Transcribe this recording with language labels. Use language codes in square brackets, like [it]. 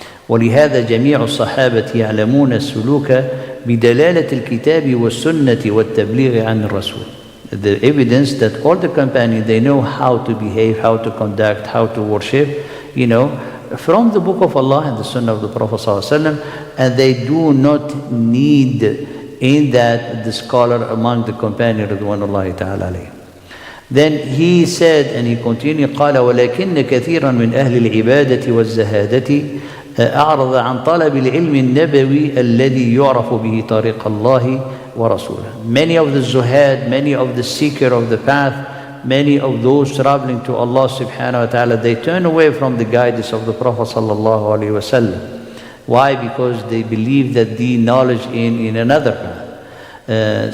[ar] ولهذا جميع الصحابة يعلمون السلوك بدلالة الكتاب والسنة والتبليغ عن الرسول. [en] The evidence that all the companions, they know how to behave, how to conduct, how to worship, from the book of Allah and the Sunnah of the Prophet ﷺ, and they do not need in that the scholar among the companions Ridwanullahi ta'ala alayhim. Then he said, and he continued, [ar] قال ولكن كثيرا من أهل العبادة والزهادة أعرض عن طلب العلم النبوي الذي يعرف به طريق الله ورسوله. [en] Many of the zuhad, many of the seeker of the path, many of those traveling to Allah subhanahu wa ta'ala, they turn away from the guidance of the Prophet sallallahu alaihi wasallam. Why? Because they believe that the knowledge in another path.